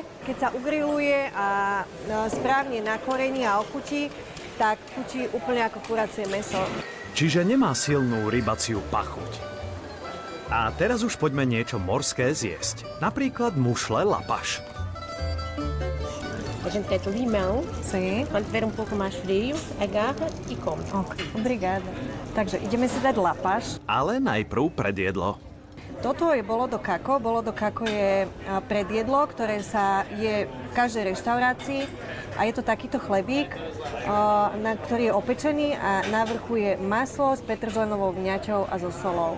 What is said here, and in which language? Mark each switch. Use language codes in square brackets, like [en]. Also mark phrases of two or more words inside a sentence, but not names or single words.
[sk] Keď sa ugriluje a správne nakorení a ochutí, tak chutí úplne ako kuracie mäso. Čiže nemá silnú rybaciu pachuť. A teraz už poďme niečo morské zjesť. Napríklad mušle lapaš. [pt] A gente quer limão. Sim. Quando tiver pouco mais frio, agarra e come. Ok, obrigada. [sk] Takže ideme si dať lapaš. Ale najprv predjedlo. Toto je [pt] bolo do kako. Bolo do kako [sk] je predjedlo, ktoré sa je v každej reštaurácii. A je to takýto chlebík, ktorý je opečený a na vrchu je maslo s petržlenovou vňaťou a so solou.